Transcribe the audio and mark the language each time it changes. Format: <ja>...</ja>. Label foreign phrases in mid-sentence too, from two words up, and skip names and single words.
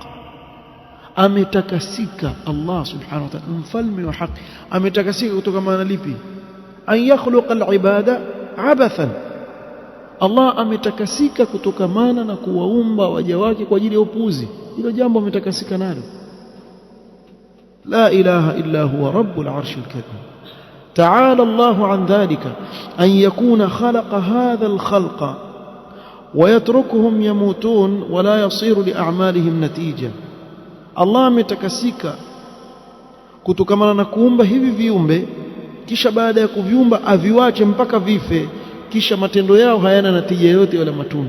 <sw>Ametakasika Allah</sw> <ar>سبحانه وتعالى,</ar> <sw>mfalme wa haki. Ametakasika kutokana na lipi?</sw> <ar>أن يخلق العباد عبثا.</ar> <sw>Allah ametakasika kutokamana na kuwaumba waja wake kwa ajili ya upuzi. Hilo jambo ametakasika nalo.</sw> <ar>لا إله إلا هو رب العرش الكريم. تعالى الله عن ذلك أن يكون خلق هذا الخلق ويتركهم يموتون ولا يصير لأعمالهم نتيجة.</ar> <sw>Allah ametakasika kutokamana na kuumba hivi viumbe, kisha baada ya kuviumba aviwache mpaka vife, kisha matendo yao hayana natija yote wala matunda.</sw>